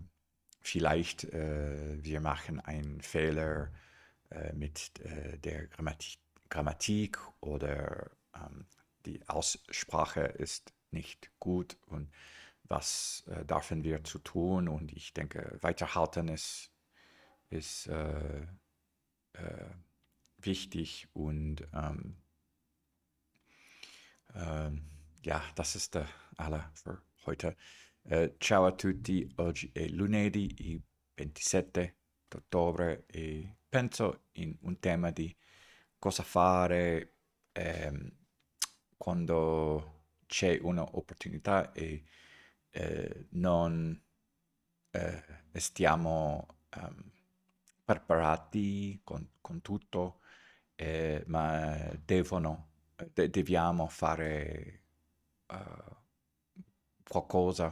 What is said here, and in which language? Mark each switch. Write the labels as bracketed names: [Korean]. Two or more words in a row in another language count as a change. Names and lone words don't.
[German] vielleicht wir machen einen Fehler mit der Grammatik oder die Aussprache ist nicht gut und was dürfen wir zu tun und ich denke, weiterhalten ist wichtig und ähm, ja, das ist alle für heute. [Italian] Ciao a tutti, oggi è lunedì, il 27 ottobre e penso in un tema di cosa fare quando c'è un'opportunità e non stiamo preparati con tutto, ma dobbiamo fare qualcosa.